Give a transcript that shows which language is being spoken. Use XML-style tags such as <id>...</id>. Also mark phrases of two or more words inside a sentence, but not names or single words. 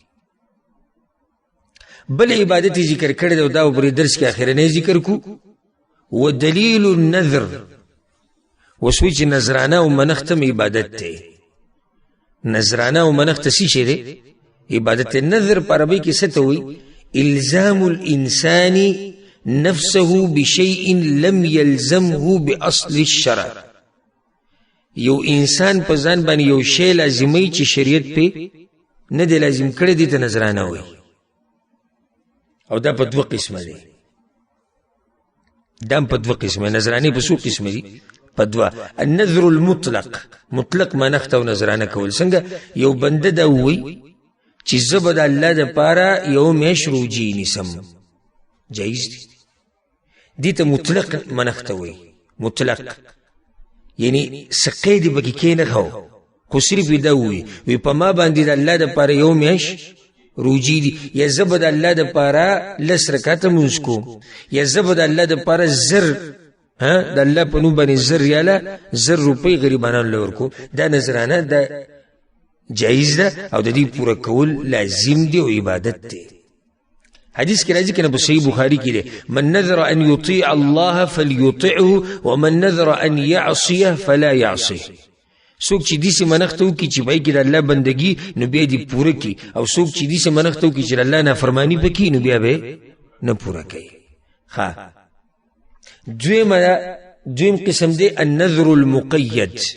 <ps>بل عبادت یې ذکر کړی دی او دا پرې درس کې اخرنی ذکر کو.</ps> <ar>ودلیل النذر</ar> <ps>وسوی چې نظرانه او منښت هم عبادت دی. نظرانه او منښت څه شی دی؟ عبادت. نظر په عربي کې څه ته وایي؟</ps> <ar>الزام الانسان نفسه بشيء لم يلزمه باصل الشرع.</ar> <ps>یو انسان په ځان باندې یو شی لازمي چې شریعت په نه دی لازم کړی دی ته نظرانه وایي. او دا په دوه قسمه دی. دا په دوه قسمه. نظرانه په څو قسمه دي؟ په دوه.</ps> <ar>النذر المطلق،</ar> <ps>مطلق منښت او نظرانه کول. څنګه؟ یو بنده دا وایي چې زه به د الله دپاره یو میاشت روجي نیسم، جایز دی. دې ته مطلق منښت وایي. مطلق یعنی څه قید یې پکې کښېنښو، خو صرف یې دا ووایي وی په ما باندې د الله دپاره یو میاشت روجي دي، یا زه به د الله دپاره 10 رکعته لمونځ کوم، یا زه به د الله دپاره 1000 د الله په نوم باندې 1000 ریاله 1000 روپۍ غریبانانو له ورکوم. دا نظرانه دا جایز ده او د دې پوره کول لازم دی او عبادت دی. حدیث کې راځي کنه په صحیح بخاری کې دی</ps> <ar>من نذر ان يطيع الله فليطعه ومن نذر ان يعصيه فلا يعصيه.</ar> <ps>څوک چې دې منښت وکړي چې پای کې د الله بندګي نو بیا دې پوره کړي، او څوک چې دې منښت وکړي چې د الله نافرماني پکې نو بیا به نه پوره کوي. ښه، دویم قسم دی</ps> <ar>النذر المقید.</ar>